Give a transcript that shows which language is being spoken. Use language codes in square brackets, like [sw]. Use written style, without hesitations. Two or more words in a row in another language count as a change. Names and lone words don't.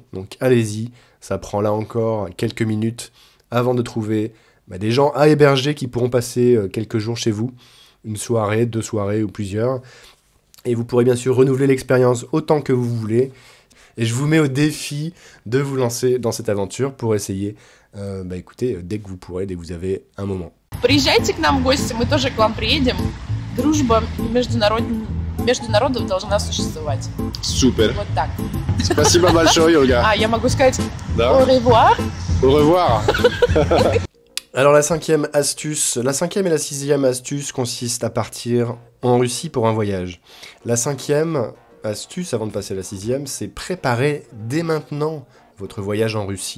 [fr] Donc allez-y, ça prend là encore quelques minutes avant de trouver des gens à héberger qui pourront passer quelques jours chez vous, une soirée, 2 soirées ou plusieurs. Et vous pourrez bien sûr renouveler l'expérience autant que vous voulez. Et je vous mets au défi de vous lancer dans cette aventure pour essayer, écoutez, dès que vous pourrez, dès que vous avez un moment. [ru] Приезжайте к нам в гости, мы тоже к вам приедем. Дружба между народов должна существовать. Супер. Вот так. Спасибо большое, Olga. Я могу сказать Да. [fr] au revoir. Au revoir. Alors la cinquième et la sixième astuce consistent à partir en Russie pour un voyage. La cinquième astuce, avant de passer à la sixième, c'est préparer dès maintenant votre voyage en Russie.